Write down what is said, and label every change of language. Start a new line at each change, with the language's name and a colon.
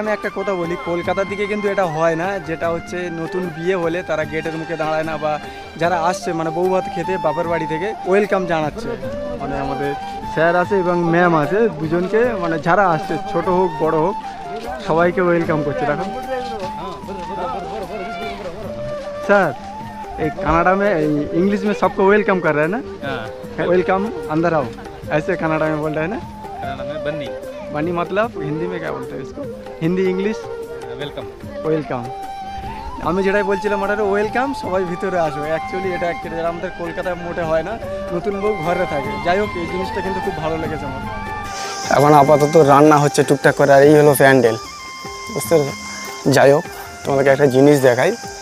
Bangla: আমি একটা কথা বলি, কলকাতার দিকে কিন্তু এটা হয় না, যেটা হচ্ছে নতুন বিয়ে হলে তারা গেটের মুখে দাঁড়ায় না, বা যারা আসছে মানে বউ ভাত খেতে বাপের বাড়ি থেকে ওয়েলকাম জানাচ্ছে। মানে আমাদের স্যার আছে এবং ম্যাম আছে, দুজনকে মানে যারা আসছে ছোট হোক বড় হোক সবাইকে ওয়েলকাম করছে। দেখো
Hindi: सर, एक कनाडा में इंग्लिश में सबको वेलकम कर रहे हैं ना? वेलकम, अंदर आओ, ऐसे कनाडा में बोल रहे हैं ना? कनाडा में बन्नी। बन्नी मतलब हिंदी में क्या बोलते हैं इसको? Hindi English
English: Welcome. Welcome.
Bangla: আমি যেটাই বলছিলাম ওটা ওয়েলকাম, সবাই ভিতরে আসো। অ্যাকচুয়ালি এটা আমাদের কলকাতায় মোটে হয় না, নতুন বউ ঘরে থাকে। যাই হোক, এই জিনিসটা কিন্তু খুব ভালো লেগেছে আমার। এখন আপাতত রান্না হচ্ছে টুকটাক করে, আর এই হলো প্যান্ডেল, বুঝতে পেরেছো? যাই হোক, তোমাদেরকে একটা জিনিস দেখাই।